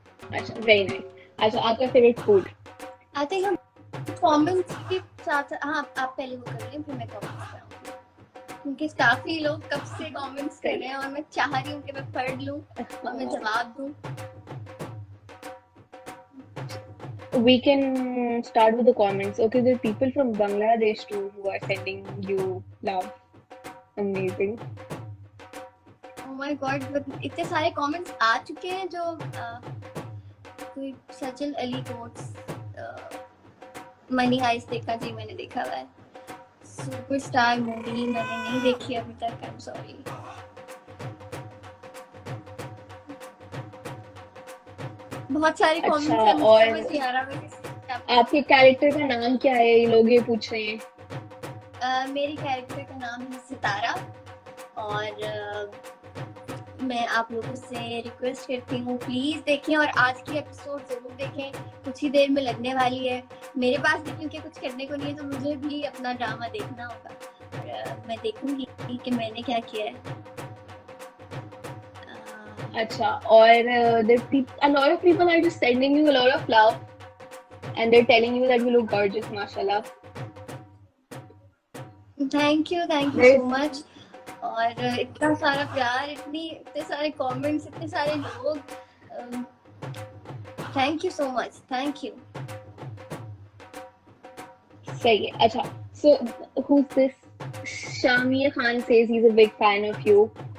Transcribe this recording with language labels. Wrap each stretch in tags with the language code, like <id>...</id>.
<hi>अच्छा,</hi> <en>Very nice.</en> <hi>अच्छा, आपका फेवरेट फूड?</hi> <en>I think</en> <hi>हम कमेंट्स के साथ, हाँ आप पहले वो कर लें फिर मैं कमेंट्स करूँगी, क्योंकि काफी लोग कब से कमेंट्स कर रहे हैं और मैं चाह रही हूँ कि मैं पढ़ लूँ और मैं जवाब दूँ।</hi> <en>We can start with the comments. Okay, there are people from Bangladesh too who are sending you love. Amazing. Oh my God,</en> <hi>इतने सारे कमेंट्स आ चुके हैं जो कोई Sachin Ali quotes money heist देखा जी, मैंने देखा हुआ है। सुपरस्टार मूवी मैंने नहीं देखी अभी तक,</hi> <en>I am sorry.</en> <hi>बहुत सारे कमेंट्स अच्छा, हैं, मुझे और समझ नहीं आ रहा मैं आपके कैरेक्टर का नाम क्या है? ये लोग ये पूछ रहे हैं. मेरी कैरेक्टर का नाम है सितारा और मैं आप लोगों से रिक्वेस्ट करती हूँ प्लीज देखें और आज की एपिसोड जरूर देखें, कुछ ही देर में लगने वाली है। मेरे पास भी क्योंकि कुछ करने को नहीं है तो मुझे भी अपना ड्रामा देखना होगा और मैं देखूंगी कि मैंने क्या किया है। अच्छा, और</hi> <en>a lot of people are just sending you a lot of love and they're telling you that you look gorgeous, mashallah. Thank you so much.</en> <hi>और इतना सारा प्यार, इतने सारे कमेंट्स, इतने सारे लोग,</hi> <en>Thank you so much, thank you.</en> <hi>सही है.</hi> <en>अच्छा, so who's this? Shamir Khan says he's a big fan of you.</en>